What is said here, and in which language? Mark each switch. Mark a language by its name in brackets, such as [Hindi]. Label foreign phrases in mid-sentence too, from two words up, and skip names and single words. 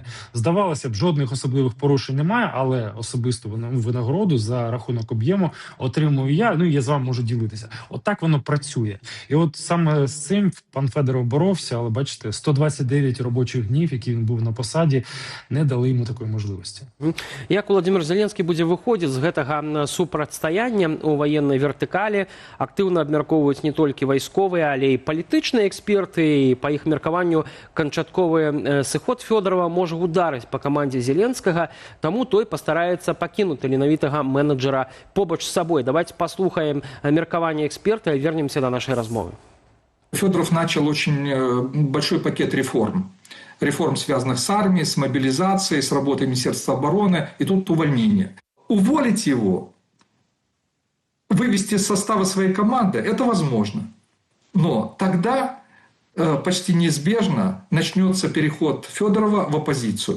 [Ukrainian] Здавалося б, жодних особливих порушень немає, але особисто винагороду за рахунок об'єму отримую я, і я з вами можу ділитися. От так воно працює. І от саме з цим пан Федоров боровся, але бачите, 129 робочих днів, які він був на посаді, не дали йому такої можливості. [Belarusian] Як Володимир Зеленскі будзе выходзіць з гэтага супрацьстаяння у ваеннай вертыкалі, актыўна абмяркоўваюць не толькі вайсковыя, але і палітычныя эксперты, і па іх меркаванню канчатковы сыход Фёдорова можа ударыць па камандзе Зеленскага, таму той пастараецца пакінуць таленавітага менеджера побач з сабой. Давайте паслухаем меркаванне эксперта і вернемся до нашай размовы. [Russian] Федоров начал очень большой пакет реформ. Реформ, связанных с армией, с мобилизацией, с работой Министерства обороны, и тут увольнение. Уволить его, вывести из состава своей команды, это возможно. Но тогда почти неизбежно начнется переход Федорова в оппозицию.